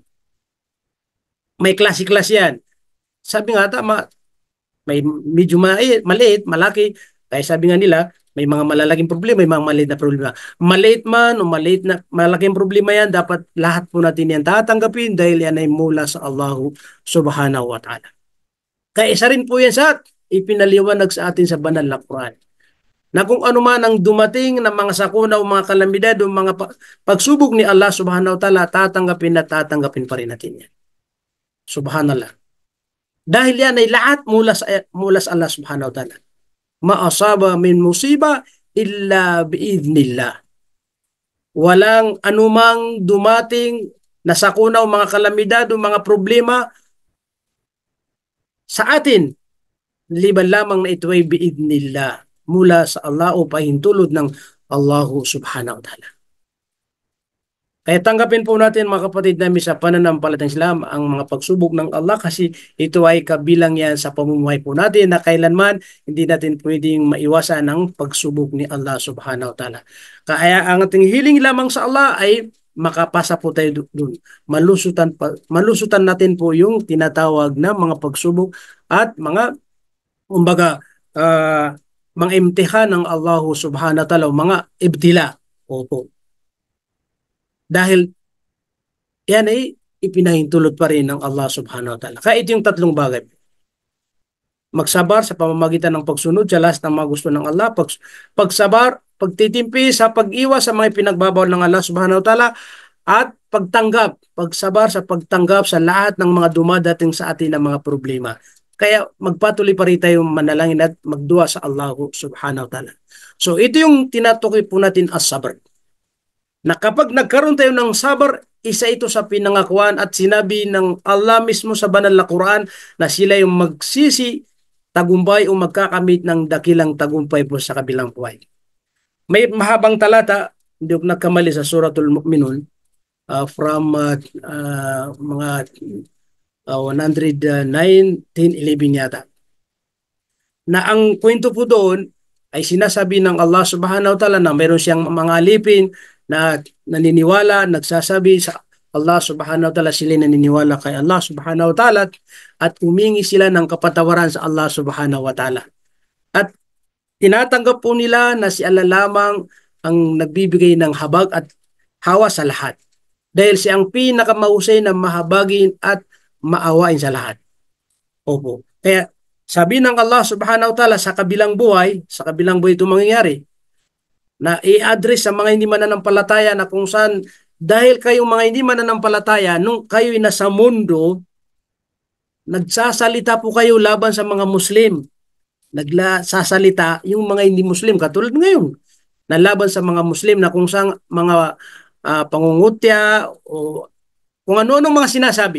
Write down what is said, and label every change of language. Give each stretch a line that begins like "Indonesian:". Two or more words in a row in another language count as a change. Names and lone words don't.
Filipino: May klase-klase yan. Sabi nga, tama, may medyo maliit, malaki. Kaya sabi nga nila, may mga malalaking problema, may mga maliit na problema. Maliit man o maliit na malaking problema yan, dapat lahat po natin yan tatanggapin dahil yan ay mula sa Allah
Arabic: سبحانه وتعالى.
Filipino: Kaya isa rin po yan sa ipinaliwanag sa atin sa banal na Quran. Na kung ano man ang dumating na mga sakuna o mga kalamidad o mga pagsubok ni Allah
Arabic: سبحانه وتعالى,
Filipino: tatanggapin pa rin natin yan. Subhanallah. Dahil yan ay lahat mula sa Allah
Arabic: سبحانه وتعالى. ما أصاب من مصيبة إلا بإذن الله.
Filipino: Walang anumang dumating na sakuna o mga kalamidad o mga problema sa atin, liban lamang na ito ay biidnillah, mula sa Allah o pahintulot ng Allah
Arabic: سبحانه وتعالى.
Filipino: Kaya tanggapin po natin mga kapatid namin sa pananampalatayang Islam ang mga pagsubok ng Allah kasi ito ay kabilang yan sa pamumuhay po natin na kailanman hindi natin pwedeng maiwasan ang pagsubok ni Allah
Arabic: سبحانه وتعالى.
Filipino: Kaya ang ating hiling lamang sa Allah ay makapasa po tayo doon. Malusutan natin po yung tinatawag na mga pagsubok at mga kumbaga mga imtihan ng Allah
Arabic: سبحانه وتعالى,
Filipino: mga ibtila. Opo. Dahil yan ay ipinahintulot pa rin ng Allah
Arabic: سبحانه وتعالى.
Filipino: Kaya ito yung tatlong bagay. Magsabar sa pamamagitan ng pagsunod sa lahat ng mga gusto ng Allah. Pagsabar, pagtitimpi sa pag-iwas sa mga pinagbabawal ng Allah
Arabic: سبحانه وتعالى.
Filipino: At pagsabar sa pagtanggap sa lahat ng mga dumadating sa atin ng mga problema. Kaya magpatuloy pa rin tayo manalangin at magdua sa Allah
Arabic: سبحانه وتعالى.
Filipino: So ito yung tinatukoy po natin as sabr. Na kapag nagkaroon tayo ng sabar, isa ito sa pinangakuan at sinabi ng Allah mismo sa banal na Quran na sila yung magsisi, tagumpay o magkakamit ng dakilang tagumpay po sa kabilang buhay. May mahabang talata, hindi ko nagkamali sa Suratul Mu'minun, from mga 119:11 yata. Na ang kwento po doon ay sinasabi ng Allah
Arabic: سبحانه وتعالى
Filipino: na mayroon siyang mga alipin na naniniwala, nagsasabi sa Allah
Arabic: سبحانه وتعالى,
Filipino: sila naniniwala kay Allah
Arabic: سبحانه وتعالى
Filipino: at humingi sila ng kapatawaran sa Allah
Arabic: سبحانه وتعالى.
Filipino: At tinatanggap po nila na si Allah lamang ang nagbibigay ng habag at hawa sa lahat. Dahil siya ang pinakamahusay na mahabagin at maawain sa lahat. Opo. Kaya sabi ng Allah
Arabic: سبحانه وتعالى
Filipino: sa kabilang buhay ito mangyayari, na i-address sa mga hindi mananampalataya na kung saan dahil kayong mga hindi mananampalataya, nung kayo'y nasa mundo, nagsasalita po kayo laban sa mga Muslim. Nagsasalita yung mga hindi Muslim, katulad ngayon, na laban sa mga Muslim na kung saan mga pangungutya o kung ano-anong mga sinasabi.